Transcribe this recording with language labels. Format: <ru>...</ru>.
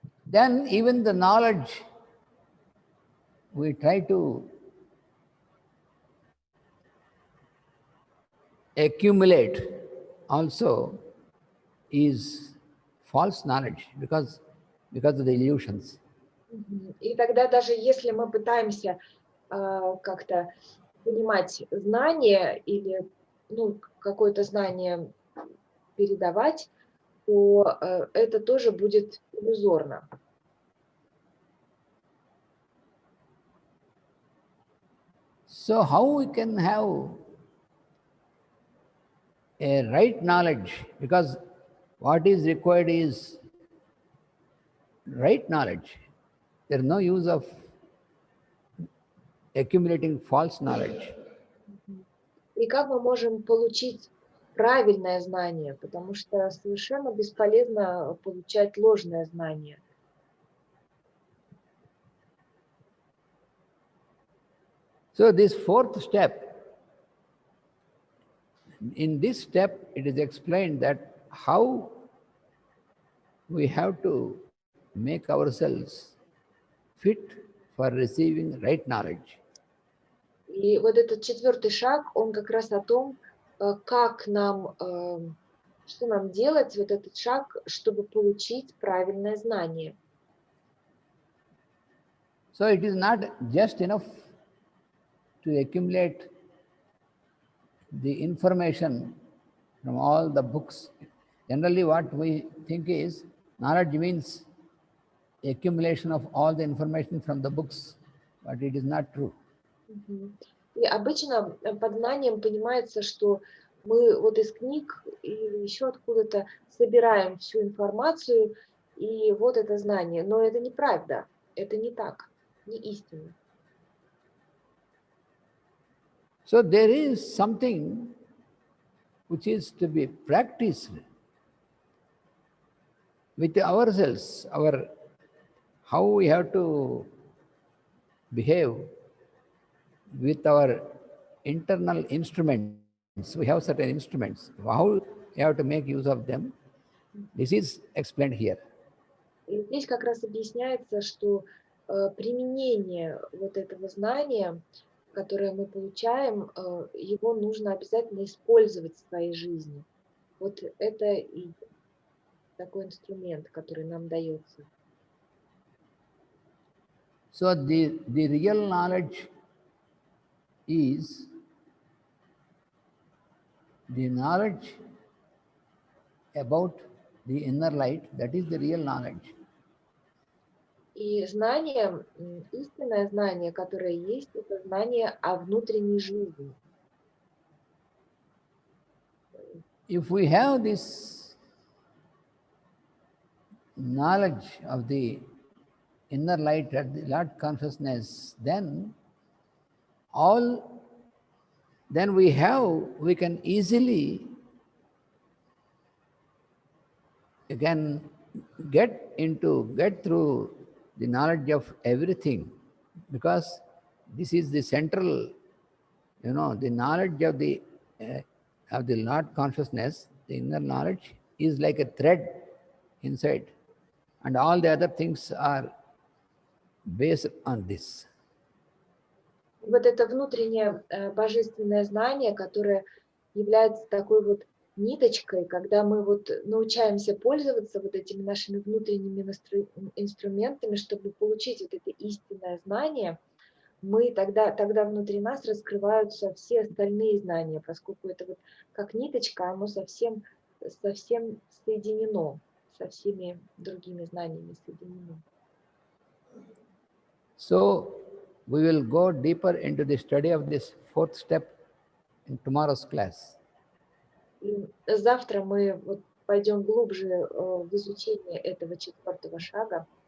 <en>Then even the knowledge we try to accumulate also is false knowledge because of the illusions.</en> <ru>И тогда даже если мы пытаемся как-то понимать знание или какое-то знание передавать, то это тоже будет иллюзорно.</ru> <en>So how we can have a right knowledge? Because what is required is right knowledge. There is no use of accumulating false knowledge.</en> <ru>И как мы можем получить правильное знание, потому что совершенно бесполезно получать ложное знание.</ru> <en>So this fourth step, in this step it is explained that how we have to make ourselves fit for receiving right knowledge.</en> <ru>И вот этот четвертый шаг, он как раз о том, как нам, что нам делать, вот этот шаг, чтобы получить правильное знание.</ru> <en>So it is not just enough to accumulate the information from all the books. Generally what we think is knowledge means accumulation of all the information from the books, but it is not true.</en> <ru>И обычно под знанием понимается, что мы вот из книг или еще откуда-то собираем всю информацию, и вот это знание. Но это неправда, это не так, не истинно.</ru> <en>So there is something which is to be practiced with ourselves, how we have to behave with our internal instruments. We have certain instruments. How we have to make use of them, this is explained here.</en> <ru>И здесь как раз объясняется, что применение вот этого знания, которое мы получаем, его нужно обязательно использовать в своей жизни. Вот это и такой инструмент, который нам дается.</ru> <en>So the real knowledge is the knowledge about the inner light. That is the real knowledge.</en> <ru>И знание, истинное знание, которое есть, это знание о внутренней жизни.</ru> <en>If we have this knowledge of the inner light at the Lord consciousness, then we can easily get through the knowledge of everything, because this is the central, the knowledge of the Lord consciousness, the inner knowledge is like a thread inside, and all the other things are based on this.</en> <ru>Вот это внутреннее божественное знание, которое является такой вот ниточкой, когда мы вот научаемся пользоваться вот этими нашими внутренними инструментами, чтобы получить вот это истинное знание, мы тогда внутри нас раскрываются все остальные знания, поскольку это вот как ниточка, оно совсем соединено, со всеми другими знаниями соединено.</ru> <en>So we will go deeper into the study of this fourth step in tomorrow's class.</en> <ru>И завтра мы вот пойдем глубже в изучение этого 4-го шага.</ru>